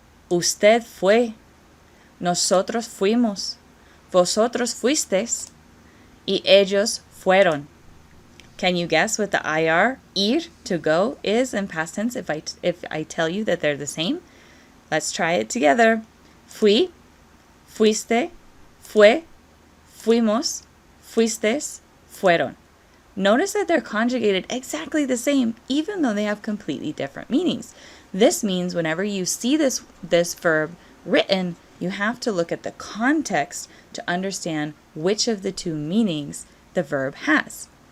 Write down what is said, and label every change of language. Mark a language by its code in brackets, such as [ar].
[es] Usted fue. Nosotros fuimos. Vosotros fuisteis. Y ellos fueron. [en] Can you guess what the ir, to go, is in past tense if I tell you that they're the same? Let's try it together. [es] Fui, fuiste, fue, fuimos, fuistes, fueron. [en] Notice that they're conjugated exactly the same, even though they have completely different meanings. This means whenever you see this verb written, you have to look at the context to understand which of the two meanings the verb has.